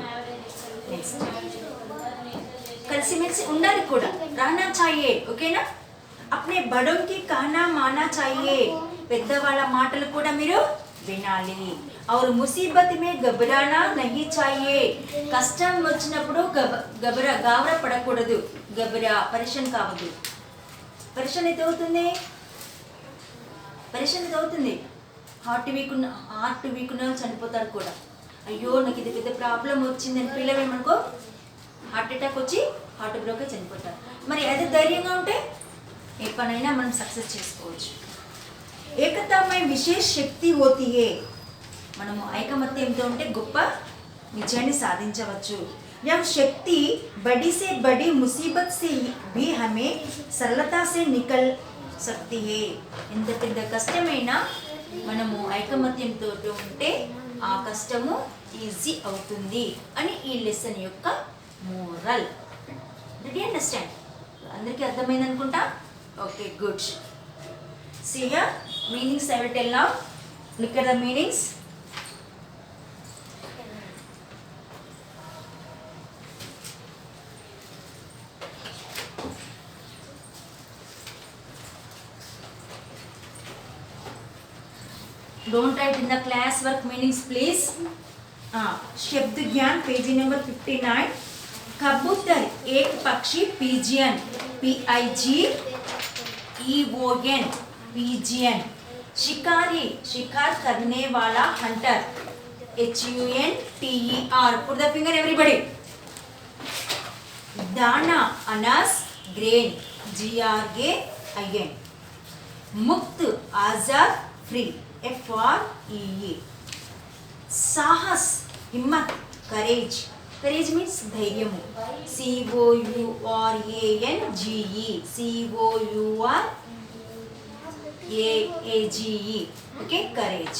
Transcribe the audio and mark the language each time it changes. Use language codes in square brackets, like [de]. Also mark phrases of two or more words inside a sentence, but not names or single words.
[te] నెక్స్ట్ కలిసి మెలిసి ఉండాలి కూడా, [hi] रहना चाहिए. ఓకేనా? अपने बड़ों की कहना मानना चाहिए. [te] పెద్దవాళ్ళ మాటలు కూడా మీరు వినాలి. [hi] और मुसीबत में घबराना नहीं चाहिए. [te] కష్టం వచ్చినప్పుడు గాబరా పడకూడదు. పరేషాన్ కావద్దు. పరేషాన్ అయితే అవుతుంది, [en] heart weak [te] ఉన్న చనిపోతారు కూడా. అయ్యో నాకు ఇది పెద్ద ప్రాబ్లం వచ్చిందని పిల్లవేమనుకో [en] heart attack [te] వచ్చి [en] heart break [te] చనిపోతారు. మరి అదే ధైర్యంగా ఉంటే ఏ పనైనా మనం సక్సెస్ చేసుకోవచ్చు. [hi] एकता में विशेष शक्ति होती है. [te] మనము ఐకమత్యంతో ఉంటే గొప్ప విజయాన్ని సాధించవచ్చు. [hi] यह शक्ति बड़ी से बड़ी मुसीबत से भी हमें सरलता से निकल सकती है. [te] ఎంత పెద్ద కష్టమైనా మనము ఐకమత్యంతో ఉంటే ఆ కష్టము ఈజీ అవుతుంది అని ఈ లెసన్ యొక్క మోరల్. [en] Did you understand? [te] అందరికీ అర్థమైంది అనుకుంటా. ఓకే, గుడ్. [en] See here, meanings I will tell now. Look at the meanings. Don't write in the class work meanings please. [hi] शब्द ज्ञान [en] page number [hi] 59. कबूतर एक पक्षी [en] pigeon, PIGEON pigeon. [hi] शिकारी शिकार करने वाला हंटर, HUNTER. Put the finger everybody. दाना अनाज [en] grain, GRAIN. [hi] मुक्त आजाद [en] free, FREE. [hi] साहस हिम्मत [en] courage, courage means [hi] धैर्यము, [en] COURANGE, okay, courage.